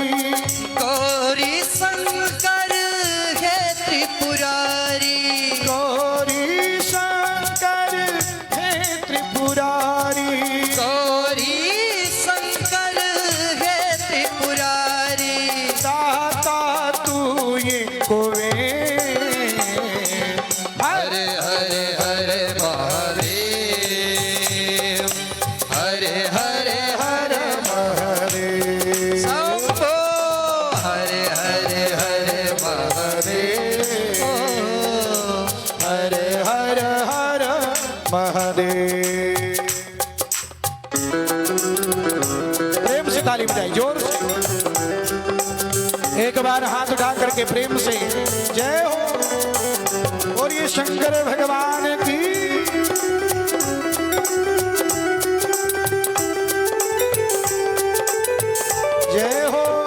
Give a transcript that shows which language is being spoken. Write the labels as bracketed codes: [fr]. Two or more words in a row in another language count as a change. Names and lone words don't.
[hi] गौरी शंकर है त्रिपुरारी। गौरी शंकर है त्रिपुरारी। गौरी शंकर है त्रिपुरारी। दाता तू ये कोवे। हर हर हर महादेव, हर हर हर महादेव। शंभो। हर हर हर महादेव, हर हर हर महादेव। प्रेम से ताली बजाई जोर से। एक बार हाथ उठा करके प्रेम से जय हो। और ये शंकर भगवान की जय हो।